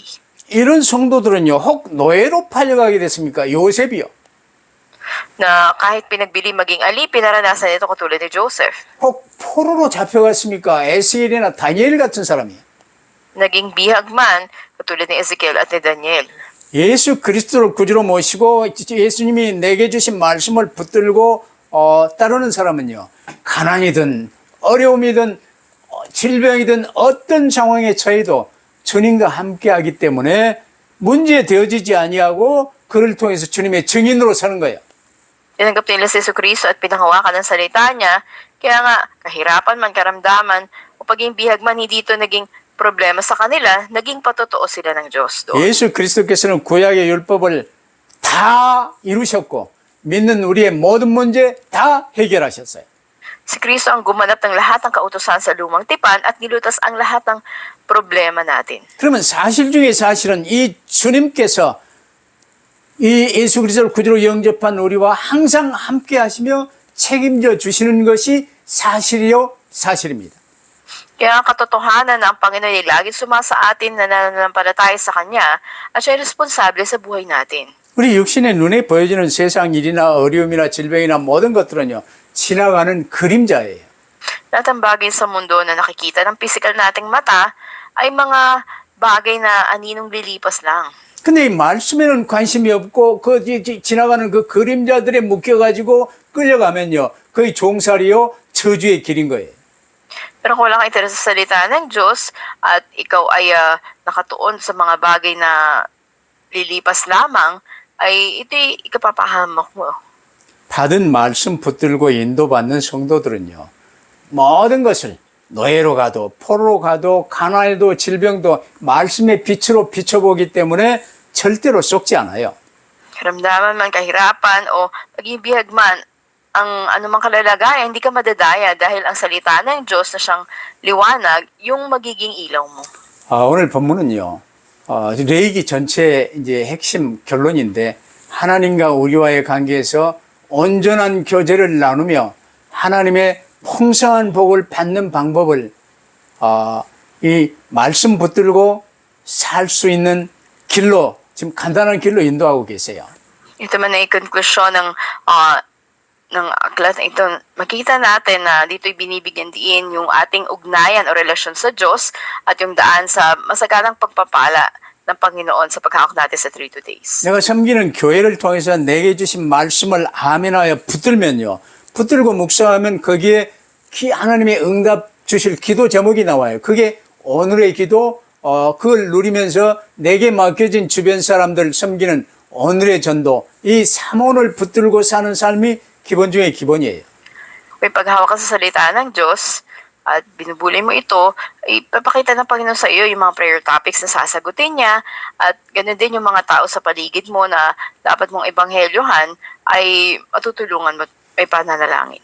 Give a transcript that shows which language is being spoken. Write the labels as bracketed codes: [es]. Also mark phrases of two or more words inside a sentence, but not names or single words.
[ko] 이런 성도들은요. 혹 노예로 팔려가게 됐습니까? 요셉이요. [tl] Na kahit pinagbili maging alipin, naranasan ito katulad ni Joseph. [ko] 혹 포로로 잡혀갔습니까? 에스겔이나 다니엘 같은 사람이요. [tl] Naging bihag man katulad ni Ezekiel at ni Daniel. [ko] 예수 그리스도를 구주로 모시고 예수님이 내게 주신 말씀을 붙들고 따르는 사람은요. 가난이든 어려움이든 질병이든 어떤 상황에 처해도 주님과 함께하기 때문에 문제 되어지지 아니하고 그를 통해서 주님의 증인으로 사는 거예요. [tl] Tinanggap nila si Jesucristo at pinanghawakan ng salita niya, kaya nga kahirapan man, karamdaman, o paging bihag man, hindi ito naging problema sa kanila, naging patotoo sila ng Diyos doon. [ko] 예수 그리스도께서는 구약의 율법을 다 이루셨고 믿는 우리의 모든 문제 다 해결하셨어요. [tl] Si Kristo ang gumanap ng lahat ng kautusan sa lumang tipan at nilutas ang lahat ng problema natin. [ko] 그러면 사실 중에 사실은 이 주님께서 이 예수 그리스도를 구주로 영접한 우리와 항상 함께 하시며 책임져 주시는 것이 사실이요 사실입니다. [tl] Kaya ang katotohanan na ang Panginoon ay laging sumasa atin na nananampalataya sa Kanya at siya ay responsable sa buhay natin. [ko] 우리 육신의 눈에 보여지는 세상 일이나 어려움이나 질병이나 모든 것들은요 지나가는 그림자예요. [tl] Lahat ng bagay sa mundo na nakikita ng pisikal nating mata ay mga bagay na aninong lilipas lang. [ko] 근데 이 말씀에는 관심이 없고 그 지나가는 그 그림자들에 묶여가지고 끌려가면요 거의 종살이요 저주의 길인 거예요. [tl] Pero kung wala kang interes sa salita ng Diyos at ikaw ay nakatuon sa mga bagay na lilipas lamang, ay ito'y ikapapahamak mo. [ko] 받은 말씀 붙들고 인도받는 성도들은요 모든 것을 노예로 가도 포로로 가도 가난에도 질병도 말씀의 빛으로 비춰보기 때문에 절대로 썩지 않아요. [tl] Karamdaman man, kahirapan o maging bihag man, ang anumang kalalagayan, hindi ka madadaya dahil ang salita ng Diyos na siyang liwanag, yung magiging ilaw mo. [ko] 오늘 본문은요, 레위기 전체의 이제 핵심 결론인데 하나님과 우리와의 관계에서 온전한 교제를 나누며 하나님의 풍성한 복을 받는 방법을 이 말씀 붙들고 살 수 있는 길로 지금 간단한 길로 인도하고 계세요. [tl] Ito man ay konklusyon ng aklat na ito. Makita natin na dito'y binibigyan diin yung ating ugnayan o relasyon sa Diyos at yung daan sa masaganang pagpapala ng Panginoon sa paghahak natin sa 3 days. [ko] 내가 섬기는 교회를 통해서 내게 주신 말씀을 아멘하여 붙들면요. 붙들고 묵상하면 거기에 하나님의 응답 주실 기도 제목이 나와요. 그게 오늘의 기도, 그걸 누리면서 내게 맡겨진 주변 사람들 섬기는 오늘의 전도, 이 3원을 붙들고 사는 삶이 기본 중에 기본이에요. [tl] May paghawak ka sa salita ng Diyos at binubuli mo ito, ipapakita ng Panginoon sa iyo yung mga [en] prayer topics [tl] na sasagutin niya at ganoon din yung mga tao sa paligid mo na dapat mong ebanghelyohan ay matutulungan mo may pananalangin.